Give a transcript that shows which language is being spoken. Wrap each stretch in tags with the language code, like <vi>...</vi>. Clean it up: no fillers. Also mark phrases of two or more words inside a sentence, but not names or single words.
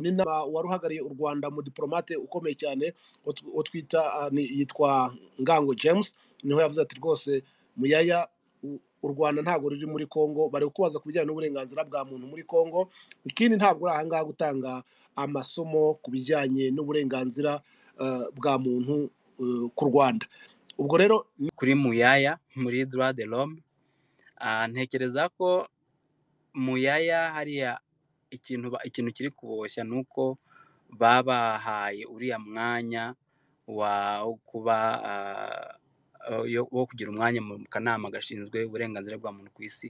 <rw>Ni waruhagariye u Rwanda mu diplomate ukomeye cyane twita yitwa Ngango James, niho yavuze ati rwose Muyaya u Rwanda ntabwo ruri muri Congo, bari kubaza kubijyanye n'uburenganzira bwa muntu muri Congo. Ikindi ntabwo ari ahangaha gutanga amasomo ku bijyanye n'uburenganzira bwa muntu ku Rwanda. Ubwo rero kuri Muyaya muri</rw> <fr>droit de l'homme</fr> <rw>ntekereza ko Muyaya hariya ikintu kiri kuboshya nuko babahaye uriya mwanya wo kugira umwanya mu kanama gashinzwe uburenganzira bwa muntu ku isi.</rw>